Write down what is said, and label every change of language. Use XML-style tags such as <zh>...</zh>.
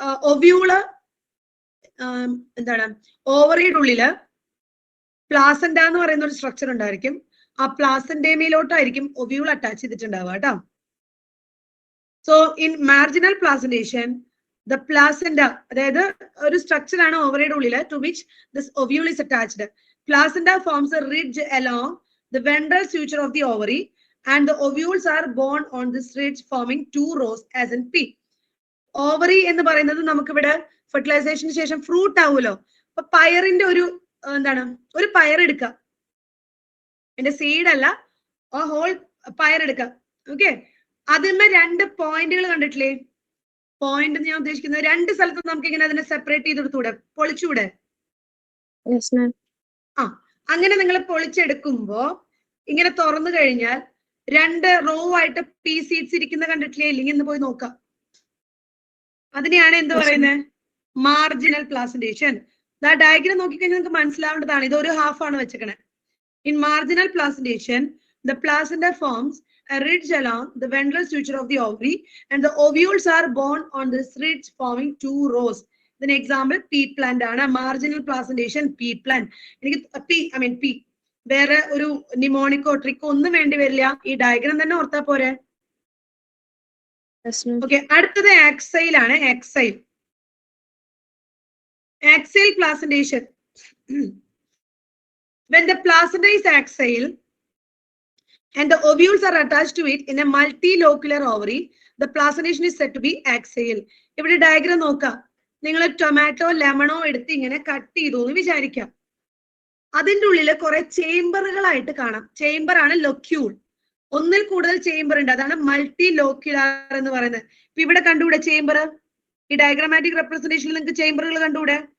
<ml>Ovule എന്താണ്, ഓവറിയുടെ ഉള്ളില് placenta എന്ന് പറയുന്ന ഒരു സ്ട്രക്ചർ ഉണ്ടായിരിക്കും. ആ പ്ലാസന്റേമയിലോട്ടായിരിക്കും ഒവ്യൂൾ അറ്റാച്ച് ചെയ്തിട്ടുണ്ടാവുക കേട്ടോ.</ml> <en>so in marginal placentation the placenta,</en> <ml>അതായത് ഒരു സ്ട്രക്ചർ ആണ് ഓവറിയുടെ ഉള്ളില്,</ml> <en>To which this ovule is attached. Placenta forms a ridge along the ventral suture of the ovary, and the ovules are borne on this ridge, forming 2 rows as in P.</en> <ml>Ovary എന്ന് പറയുന്നത് നമുക്ക് ഇവിടെ ഫെർട്ടിലൈസേഷന് ശേഷം fruit ആവുമല്ലോ. അപ്പൊ പയറിന്റെ ഒരു എന്താണ്, ഒരു പയർ എടുക്കുക, എന്റെ സീഡ് അല്ല, ആ ഹോൾ പയർ എടുക്കുക. ഓക്കെ, അതിന്മേ 2 പോയിന്റുകൾ കണ്ടിട്ടില്ലേ? പോയിന്റ് ഞാൻ ഉദ്ദേശിക്കുന്നത് 2 സ്ഥലത്ത് നമുക്ക് ഇങ്ങനെ അതിനെ സെപ്പറേറ്റ് ചെയ്തെടുത്തൂടെ, പൊളിച്ചൂടെ? Yes, ma'am. അങ്ങനെ നിങ്ങൾ പൊളിച്ചെടുക്കുമ്പോ ഇങ്ങനെ തുറന്നു കഴിഞ്ഞാൽ 2 റോ ആയിട്ട് പി സീഡ്സ് ഇരിക്കുന്ന കണ്ടിട്ടില്ലേ? ഇല്ലെങ്കിൽ ഇന്ന് പോയി നോക്കാം. അതിനെയാണ് എന്ത് പറയുന്നത്? Marginal placentation. ഡയഗ്രം നോക്കിക്കഴിഞ്ഞാൽ നിങ്ങൾക്ക് മനസ്സിലാവേണ്ടതാണ്. ഇതൊരു ഹാഫ് ആണ് വെച്ചേക്കണേ.</ml> <en>In marginal placentation the placenta forms a ridge along the ventral suture of the ovary, and the ovules are borne on this ridge, forming 2 rows. Then example,</en> <ml>pea plant ആണ് marginal placentation.</ml> <en>pea plant.</en> <ml>എനിക്ക് P വേറെ ഒരു നിമോണിക്കോ ട്രിക്കോ ഒന്നും വേണ്ടി വരില്ല, ഈ diagram തന്നെ ഓർത്താ പോരെ. ഓക്കെ, അടുത്തത് ആക്സൈൽ ആണ്. Axial placentation.</ml> <en>when the placenta is axile and the ovules are attached to it in a multilocular ovary, the placentation is said to be axial.</en> <ml>ഇവിടെ ഡയഗ്രം നോക്കാം. നിങ്ങൾ ടൊമാറ്റോ ലെമണോ എടുത്ത് ഇങ്ങനെ കട്ട് ചെയ്തു എന്ന് വിചാരിക്കാം. അതിന്റെ ഉള്ളിൽ കുറെ ചേംബറുകളായിട്ട് കാണാം. ചേംബർ ആണ് ലൊക്യൂൾ. ഒന്നിൽ കൂടുതൽ ചേംബർ ഉണ്ട്, അതാണ് മൾട്ടി ലോക്യുലാർ എന്ന് പറയുന്നത്. ഇപ്പൊ ഇവിടെ കണ്ടുകൂടെ ചേംബർ? ഈ ഡയഗ്രാമാറ്റിക് റെപ്രസെന്റേഷനിൽ നിങ്ങൾക്ക് ചേംബറുകൾ കണ്ടുകൂടെ?</ml>